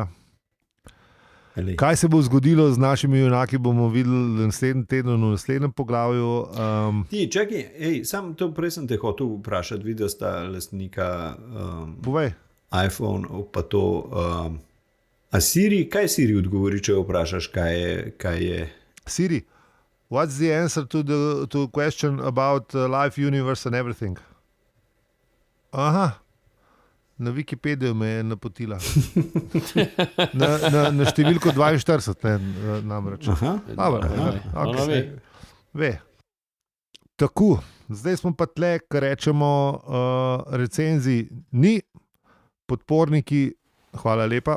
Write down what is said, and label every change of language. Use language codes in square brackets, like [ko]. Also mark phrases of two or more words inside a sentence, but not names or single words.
[sl] Kaj se bo zgodilo z našimi junaki, bomo videli naslednji teden v naslednjem poglavju. Čakaj, sam to prej sem te hotel vprašati, videl sta lastnika iPhone, pa to. A Siri, kaj Siri odgovori, če vprašaš, kaj je? Siri, [en] what's the answer to question about life, universe and everything? [sl] Aha. Na Wikipediju me je napotila. na številko 42, ne, namreč. Ve. Tako, zdaj smo pa tle, kar rečemo, recenzij ni, podporniki hvala lepa.